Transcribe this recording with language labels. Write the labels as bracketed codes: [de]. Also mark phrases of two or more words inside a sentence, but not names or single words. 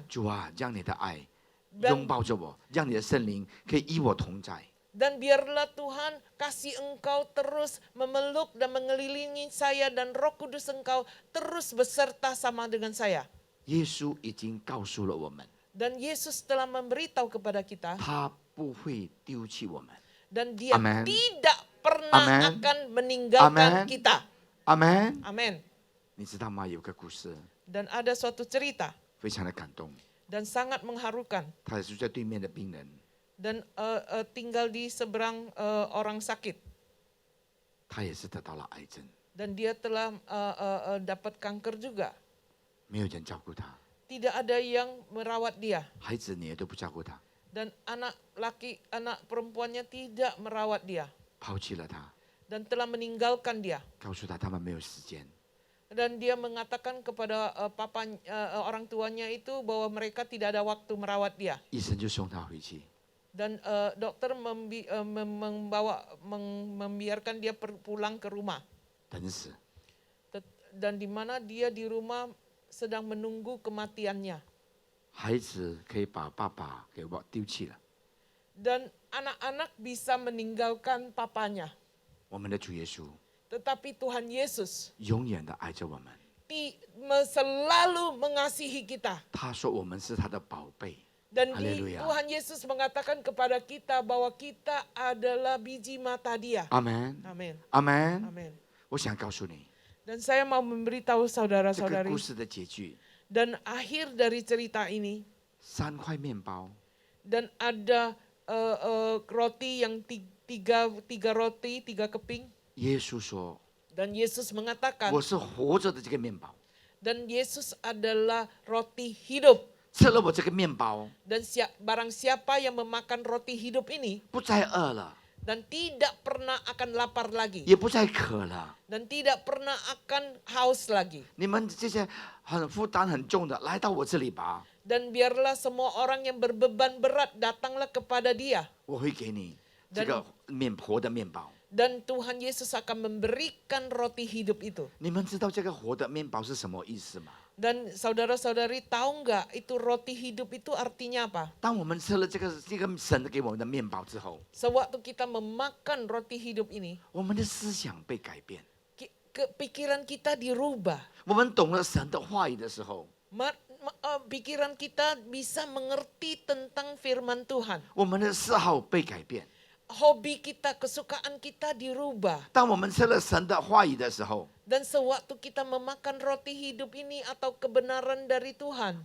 [zh] 主啊，让你的爱 [id] Dan- [zh] 拥抱着我，让你的圣灵可以与我同在。 [id] Dan biarlah Tuhan kasih Engkau terus memeluk dan mengelilingi saya dan Roh Kudus Engkau terus beserta sama dengan saya. [zh] 耶稣已经告诉了我们， [id] Dan Yesus telah memberitahu kepada kita [zh] 他不会丢弃我们。 [id] dan Dia Amen. tidak pernah Amen. akan meninggalkan Amen. kita. [zh] 阿门。 [id] Amin. [zh] 你知道吗？有个故事 [id] Dan ada suatu cerita [zh] 非常的感动， [id] dan sangat mengharukan. [zh] 他也是在对面的病人， [id] Dan tinggal di seberang orang sakit. [zh] 他也是得到了癌症， [id] Dan dia telah dapat kanker juga. [zh] 没有人照顾他， [id] Tidak ada yang merawat dia. [zh] 孩子你也都不照顾他， [id] Dan anak perempuannya tidak merawat dia. [zh] 抛弃了他， [id] Dan telah meninggalkan dia. [zh] 告诉他他们没有时间。 [id] Dan dia mengatakan kepada orang tuanya itu bahwa mereka tidak ada waktu merawat dia. [zh] 医生就送他回去， [id] Dan dokter membiarkan dia pulang ke rumah. [zh] 等死。 [id] Dan di mana dia di rumah sedang menunggu kematiannya. [zh] 孩子可以把爸爸给我丢弃了， [id] Dan anak-anak bisa meninggalkan papanya. [zh] 我们的主耶稣 [id] Tetapi Tuhan Yesus [zh] 永远的爱着我们。 [id] selalu mengasihi kita. [zh] 他说我们是他的宝贝。 [id] Dan Haleluya. Tuhan Yesus mengatakan kepada kita bahwa kita adalah biji mata Dia. [zh] 阿门， [id] Amin. [zh] 阿门。 [id] Amin. [zh] 我想告诉你， [id] Dan saya mau memberitahu [zh] 这个 [id] saudara-saudari [zh] 故事的结局， [id] dan akhir dari cerita ini [zh] 3 块面包， [id] dan ada roti yang tiga roti, 3 keping [zh] 耶稣说 [id] dan Yesus mengatakan [zh] 我是活着的这个面包， [id] dan Yesus adalah roti hidup [zh] 吃了我这个面包， [id] dan barang siapa yang memakan roti hidup ini [zh] 不再饿了， [id] dan tidak pernah akan lapar lagi [zh] 也不再渴了。 [id] dan tidak pernah akan haus lagi [zh] 你们这些很负担很重的，来到我这里吧， [id] dan biarlah semua orang yang berbeban berat datanglah kepada Dia [zh] 我会给你这个活的面包。 [id] dan Tuhan Yesus akan memberikan roti hidup itu. [zh] 你们知道这个活的面包是什么意思吗？ [id] Dan saudara-saudari tahu nggak itu roti hidup itu artinya apa? [zh] 当我们吃了这个神给我们的面包之后， [id] Sewaktu kita memakan roti hidup ini, [zh] 我们的思想被改变， [id] pikiran kita dirubah. [zh] 我们懂了神的话语的时候， [id] Pikiran kita bisa mengerti tentang firman Tuhan. [zh] 我们的嗜好被改变。 [id] Hobi kita, kesukaan kita dirubah. [zh] 当我们吃了神的话语的时候， [id] Dan sewaktu kita memakan roti hidup ini atau kebenaran dari Tuhan,